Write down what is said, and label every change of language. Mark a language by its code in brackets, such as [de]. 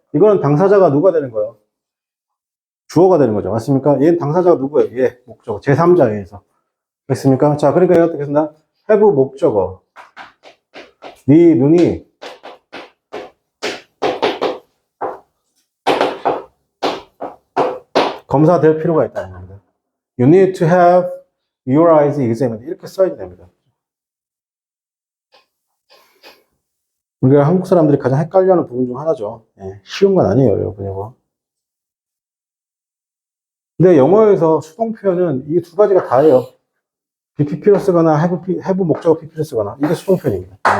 [ko] 이거는 당사자가 누가 되는 거예요? 주어가 되는 거죠. 맞습니까? 얘는 당사자가 누구예요? 얘 목적어 제3자에 의해서. 알겠습니까? 자, 그러니까 얘가 어떻게 쓴다? have 목적어 네 눈이 검사될 필요가 있다는 겁니다. [en] You need to have your eyes examined. [ko] 이렇게 써야 됩니다. 우리가 한국 사람들이 가장 헷갈려하는 부분 중 하나죠. 예, 쉬운 건 아니에요, 여러분, 이거. 근데 영어에서 수동 표현은 이 두 가지가 다예요. BPP로 쓰거나 have 목적어 PP로 쓰거나 이게 수동편입니다.